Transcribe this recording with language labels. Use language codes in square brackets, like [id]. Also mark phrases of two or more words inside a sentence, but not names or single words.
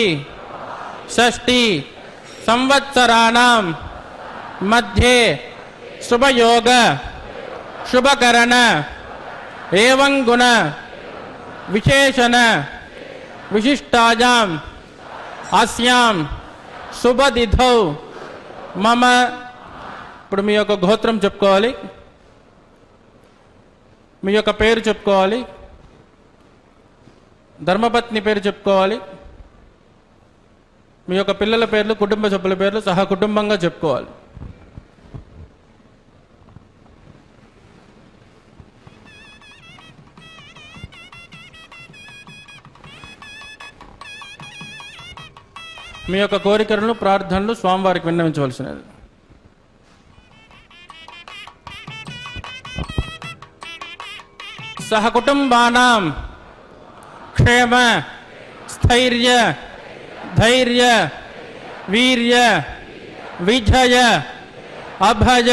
[sa] षष्ठी संवत्सराणां मध्ये शुभयोग शुभकरण एवं गुण विशेषण विशिष्टायां अस्यां शुभतिथौ मम [te] ఇప్పుడు మీ యొక్క గోత్రం చెప్పుకోవాలి, మీ యొక్క పేరు చెప్పుకోవాలి, ధర్మపత్ని పేరు చెప్పుకోవాలి, మీ యొక్క పిల్లల పేర్లు కుటుంబ సభ్యుల పేర్లు సహా కుటుంబంగా చెప్పుకోవాలి. మీ యొక్క కోరికలను ప్రార్థనలు స్వామివారికి విన్నవించవలసినది. [sa] सहकुटुंबानां क्षेम स्थैर्य धैर्य वीर्य विजय अभय